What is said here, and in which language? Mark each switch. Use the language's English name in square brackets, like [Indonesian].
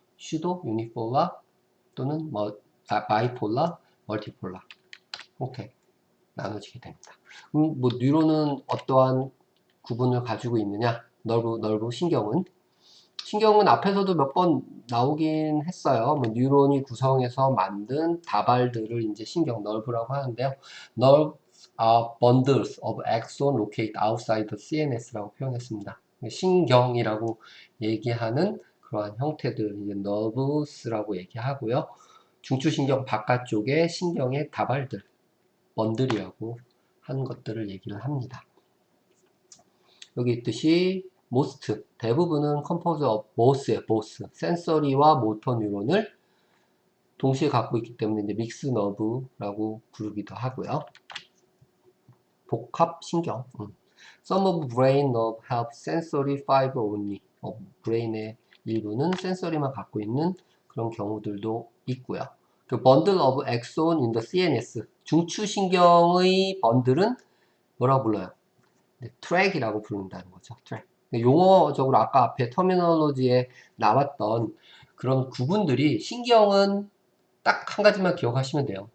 [Korean] 슈도 유니폴라 또는 바이폴라, 멀티폴라 형태 나눠지게 됩니다. 뭐 뉴런은 어떠한 구분을 가지고 있느냐? 넓은 신경은 앞에서도 몇 번 나오긴 했어요. 뭐 뉴런이 구성해서 만든 다발들을 이제 신경 nerve라고 하는데요. [English] nerves are bundles of axon located outside the CNS [Korean] 라고 표현했습니다. 신경이라고 얘기하는 그러한 형태들 이제 nerves라고 얘기하고요. 중추신경 바깥쪽에 신경의 다발들, 번들이라고 하는 것들을 얘기를 합니다. 여기 있듯이 most, 대부분은 [English] composed of both [Korean] 예요, both. 센서리와 모터 뉴런을 동시에 갖고 있기 때문에 이제 믹스 너브라고 부르기도 하고요. 복합 신경. [English] Some of brain nerve have sensory fiber only. [Korean] 브레인의 일부는 센서리만 갖고 있는 그런 경우들도 있고요. [English] 그 bundle of axon in the CNS. [Korean] 중추신경의 번들은 뭐라고 불러요? 트랙이라고 부른다는 거죠. 트랙. 용어적으로 아까 앞에 터미널로지에 나왔던 그런 구분들이 신경은 딱 한 가지만 기억하시면 돼요.